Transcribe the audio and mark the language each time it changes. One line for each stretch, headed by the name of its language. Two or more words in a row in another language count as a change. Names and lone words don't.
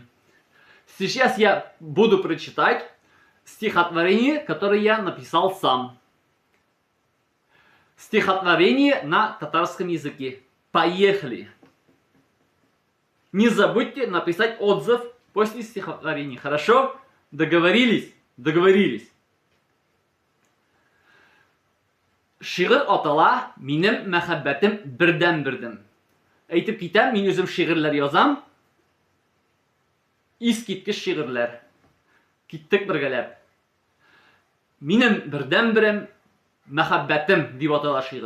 Russian: Сейчас я буду прочитать стихотворение, которое я написал сам. Стихотворение на татарском языке. Поехали! Не забудьте написать отзыв после стихотворения. Хорошо? Договорились? Договорились.
Tatar: Шигырь атала, минем мәхәббәтем бердән-бердән. Әйтеп китәм, мин үзем шигырьләр язам. Искиткеч шигырьләр. Киттек бергәләп. Минем бердән-берем мәхәббәтем дип атала шигырь.